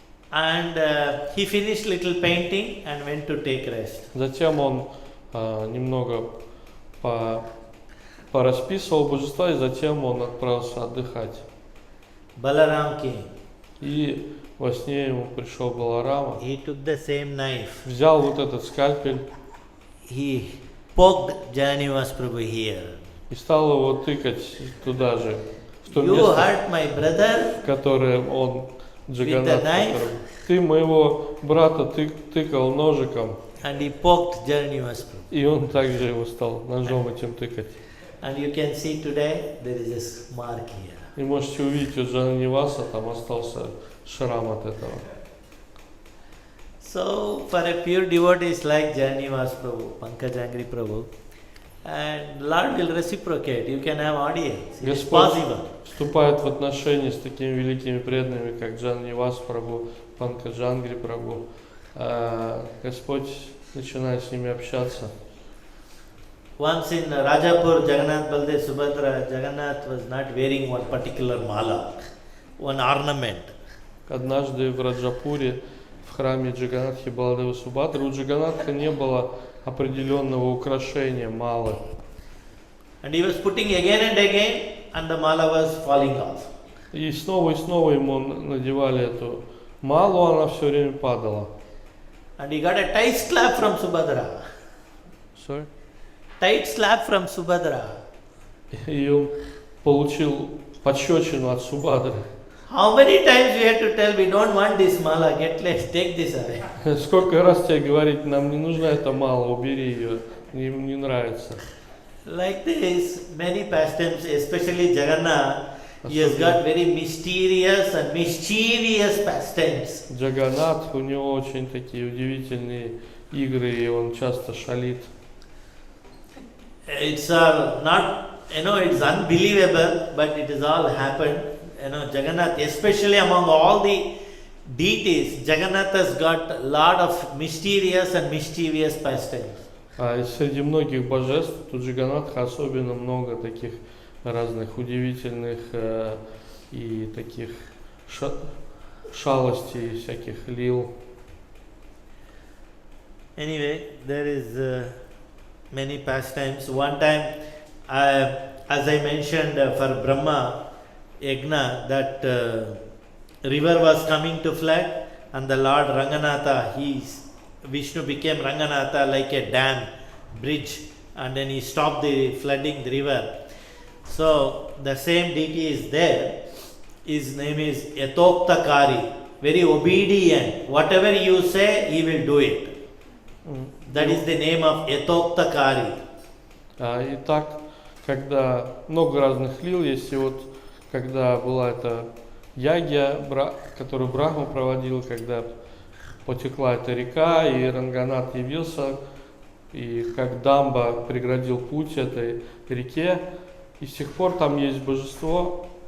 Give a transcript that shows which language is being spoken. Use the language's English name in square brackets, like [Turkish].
[English] And he finished little painting and went to take rest. [Russian] Затем он немного порасписывал божества, и затем он отправился отдыхать. [English] Balaram came. [Russian] И во сне ему пришел Баларама. [English] He took the same knife. [Russian] Взял вот этот скальпель. [English] He poked Jananivas Prabhu here. [Russian] И стал его тыкать туда же, в то [English] You [Russian] место, [English] hurt my brother, [Russian] которое он Джаганнат. Ты моего брата тыкал ножиком. [English] and he poked Jananivas Prabhu. [Russian] И он также его стал ножом этим тыкать. [English] And you can see today there is a mark here. [Russian] И можете увидеть у Джананиваса, там остался шрам от этого. [English] So for a pure devotee like Jananivas Prabhu, Pankajangri Prabhu, and Lord will reciprocate. You can have audience. It is possible. [Russian] Вступает в отношения с такими великими преданными, как Джананивас Прабху, Панкаджангри Прабху. Господь начинает с ними общаться. [English] Once in Rajapur, Jagannath Baldev Subhadra, Jagannath was not wearing one particular mala, one ornament. [Russian] Однажды в Раджапуре, в храме Джаганнатхи Баладева Субадры, у Джаганнатха не было определенного украшения малы. [English] And he was putting again and again, and the mala was falling off. [Russian] И снова ему надевали эту малу, она все время падала. [English] And he got a tight slap from Subhadra. Sorry? Tight slap from Subhadra. [Russian] И он получил пощечину от Субадры. [English] How many times we have to tell we don't want this mala, take this away. [Russian] Сколько раз тебе говорить, нам не нужна эта мала, убери ее, не нравится. [English] Like this, many pastimes, especially Jagannath, he has got very mysterious and mischievous pastimes. [Russian] Джаганнат, у него очень такие удивительные игры, и он часто шалит. [English] It's all not, it's unbelievable, but it has all happened. Jagannath, especially among all the deities, Jagannath has got a lot of mysterious and mischievous pastimes. [Russian] А среди многих божеств у Джаганнатха особенно много таких разных удивительных и таких шалостей, всяких лил. [English] Anyway, there is many pastimes. One time, as I mentioned for Brahma Yagna, that river was coming to flood, and the Lord Ranganatha, Vishnu became Ranganatha like a dam, bridge, and then he stopped the flooding the river. So the same deity is there. His name is Yatoktakari, very obedient. Whatever you say, he will do it. That is the name of Yatoktakari. [Russian] Итак, когда много разных лил есть, и вот когда была эта ягья, которую Брахма проводил, когда потекла эта река, и Ранганат явился, и как дамба преградил путь этой реке, и с тех пор там есть божество.